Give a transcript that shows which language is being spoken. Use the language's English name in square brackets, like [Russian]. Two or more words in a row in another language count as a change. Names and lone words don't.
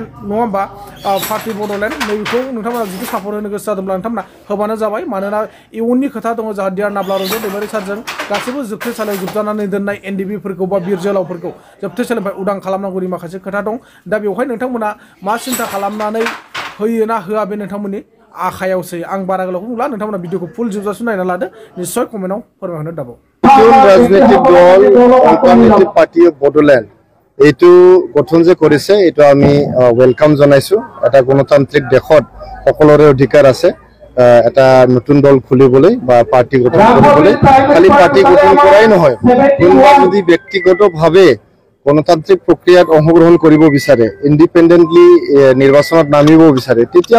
[Bodo] नङा होमबा पार्टी बड'लेण्ड नैबेखौ नोंथांमोना जुदि सापर्ट होनो गोसो जादोंब्ला नोंथांमोना होबानो जाबाय मानोना इयुननि खोथा दङ जोंहा डिआर नाब्ला रंजन दैमारि सारजों गासैबो जोबथेसालियाव जोबजानानै दोननाय एनडिपिफोरखौ बा बिर जोहोलावफोरखौ जोबथेसालिनिफ्राय उदां खालामनांगौनि माखासे खोथा दं दा बेवहाय नोंथांमोना मा सिन्था खालामनानै होयो ना होआ बे नोंथांमोननि आखायावसै आं बारा गोलावखौ बुंला नोंथांमोना भिडिअखौ फुल जोबजासिम नायना लादो निश्चय कमेन्टआव फोरमायहरनो दाबाव [Assamese] নতুন রাজনৈতিক দল অল্টাৰনেটিভ পাৰ্টি অফ বড়োলেণ্ড এইটো গঠন যে কৰিছে এইটো আমি ওয়েলকাম জনাইছো এটা গণতান্ত্ৰিক দেশত সকলোৰে অধিকাৰ আছে এটা নতুন দল খুলিবলৈ বা পাৰ্টি গঠন কৰিবলৈ খালি পাৰ্টি গঠন কৰাই নহয় কোনোবা যদি ব্যক্তিগতভাৱে গণতান্ত্ৰিক প্ৰক্ৰিয়াত অংশগ্ৰহণ কৰিব বিচাৰে ইণ্ডিপেণ্ডেণ্টলি নিৰ্বাচনত নামিব বিচাৰে তেতিয়াও